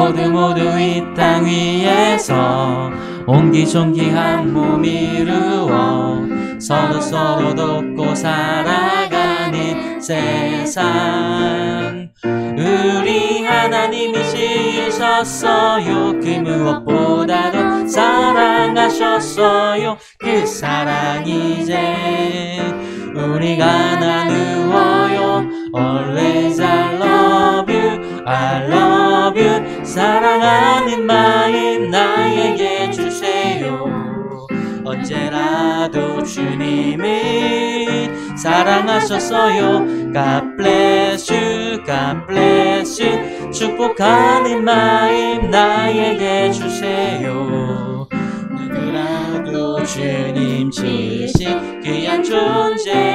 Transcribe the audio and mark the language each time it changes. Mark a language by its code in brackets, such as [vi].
[ko] 모두 이 땅 위에서 옹기종기 한 몸 이루어 서로 돕고 살아가는 세상. 우리 하나님이 지으셨어요. 그 무엇보다도 사랑하셨어요. 그 사랑 이제 우리가 나누어요. [en] Always I love you, I love you. [ko] 사랑하는 마음 나에게 주세요. 언제라도 주님을 사랑하셨어요. [en] God bless you, God bless you. [ko] 축복하는 마음 나에게 주세요. 누구라도 주님 지으신 귀한 존재니까요.